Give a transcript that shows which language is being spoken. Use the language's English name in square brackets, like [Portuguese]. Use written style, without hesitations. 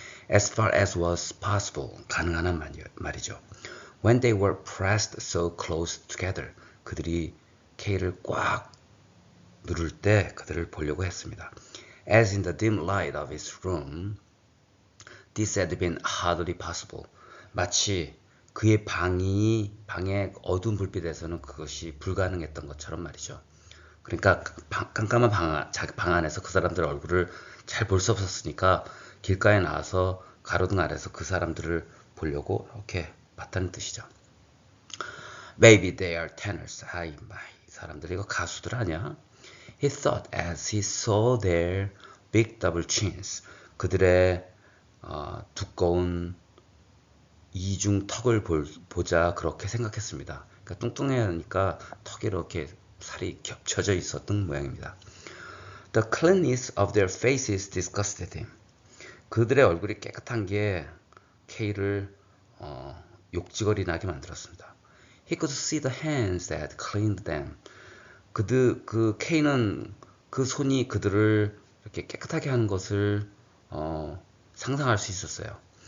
[English] As far as was possible, [Korean] 가능한 한 말이죠. [English] When they were pressed so close together, [Korean] 그들이 K를 꽉 누를 때 그들을 보려고 했습니다. [English] As in the dim light of his room, this had been hardly possible. [Korean] 마치 그의 방의 어두운 불빛에서는 그것이 불가능했던 것처럼 말이죠. 그러니까 깜깜한 자기 방 안에서 그 사람들의 얼굴을 잘 볼 수 없었으니까 길가에 나와서 가로등 아래서 그 사람들을 보려고 이렇게 봤다는 뜻이죠. [English] Maybe they are tenors. [Korean] 이 사람들이 이거 가수들 아니야? [English] He thought as he saw their big double chins. [Korean] 그들의 두꺼운 이중 턱을 보자 그렇게 생각했습니다. 그러니까 뚱뚱하니까 턱이 이렇게 살이 겹쳐져 있었던 모양입니다. [English] The cleanness of their faces disgusted him. [Korean] 그들의 얼굴이 깨끗한 게 K를 욕지거리 나게 만들었습니다. [English] He could see the hands that cleaned them. [Korean] 그 K는 그 손이 그들을 이렇게 깨끗하게 하는 것을 상상할 수 있었어요.